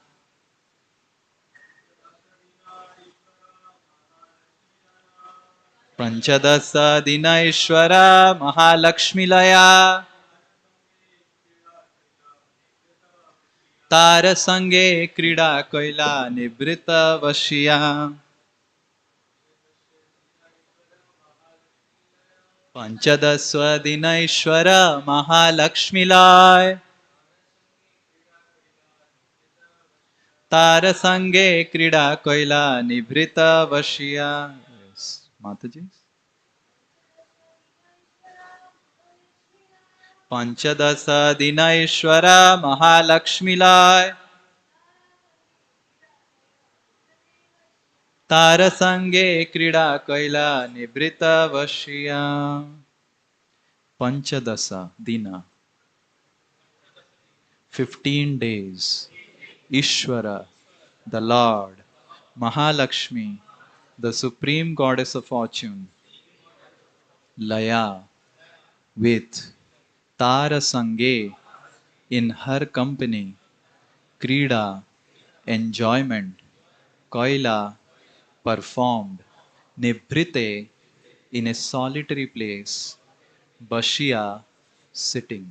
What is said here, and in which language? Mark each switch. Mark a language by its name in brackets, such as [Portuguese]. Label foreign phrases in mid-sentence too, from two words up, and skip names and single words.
[Bangla] পঞ্চদশ দিন ঈশ্বর মহালক্ষ্মীলয় তার সঙ্গে ক্রীড়া কৈল নিভৃত বসিয়া পঞ্চদশ দিন ঈশ্বর মহালক্ষ্মীলয় তার সঙ্গে ক্রীড়া কৈল নিভৃত বসিয়া মাতাজী পঞ্চদশ দিন ঈশ্বর মহালক্ষ্মীলয় তার সঙ্গে ক্রীড়া কৈল নিভৃত বসিয়া পঞ্চদশ দিন 15 [English] days Ishvara, the Lord, Mahalakshmi, the Supreme Goddess of Fortune, Laya, with [Bangla] তার সঙ্গে, [English] in her company, Krida, enjoyment, Koila, performed, Nibhrite, in a solitary place, Bashia, sitting.